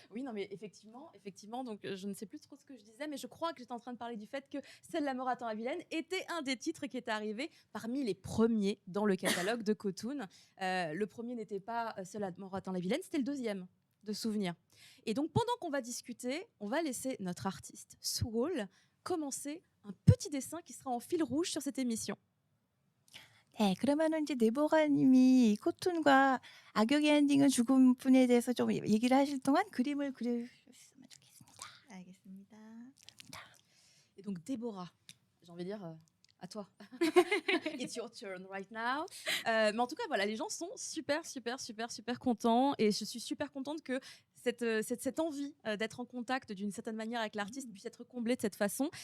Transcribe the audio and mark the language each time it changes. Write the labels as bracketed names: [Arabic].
[French] Oui, non, mais effectivement, donc je ne sais plus trop ce que je disais, mais je crois que j'étais en train de parler du fait que Celle la mort attend la vilaine était un des titres qui était arrivé parmi les premiers dans le catalogue de Cotoon. Le premier n'était pas Celle la mort attend la vilaine, c'était le deuxième de souvenir. Et donc pendant qu'on va discuter, on va laisser notre artiste Suol commencer un petit dessin qui sera en fil rouge sur cette émission. [Korean] 네, 그러면은 이제 네보가님이 코툰과 악역의 엔딩은 죽음뿐에 대해서 좀 얘기를 하실 동안 그림을 그려주셨으면 좋겠습니다. 알겠습니다. [French] Et donc Déborah, j'ai envie de dire à toi. [English] It's your turn right now. [French] Mais en tout cas, voilà, les gens sont super contents et je suis super contente que cette envie d'être en contact d'une certaine manière avec l'artiste puisse être comblée de cette façon.